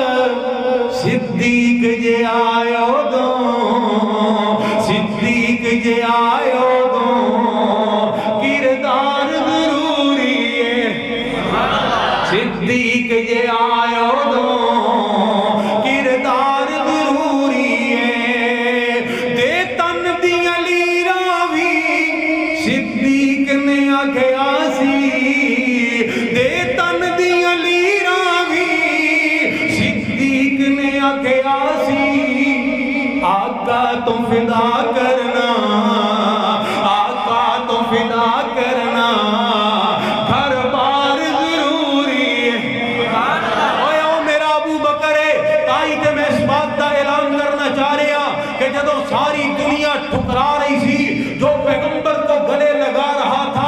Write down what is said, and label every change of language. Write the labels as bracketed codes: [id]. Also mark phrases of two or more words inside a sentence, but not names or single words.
[pa] صدیق جے آیو دو، صدیق جے آیو دو، [ur] کردار ضروری ہے، [pa] صدیق جے آیو دو، [ur] کردار ضروری ہے۔ [pa] دے تن دیاں لیراں وی صدیق نے آکھیا سی، دے تن دیاں لیراں وی صدیق نے آکھیا سی، آقا تو فدا کرنا، آقا تو فدا کرنا، [ur] گھر بار ضروری ہے۔ [pa] اوے او میرا ابو بکر ہے، تائی تے [ur] میں اس بات کا اعلان کرنا چاہ رہا کہ [pa] جدوں ساری دنیا ٹھکرا رہی سی، [ur] جو پیغمبر کو گلے لگا رہا تھا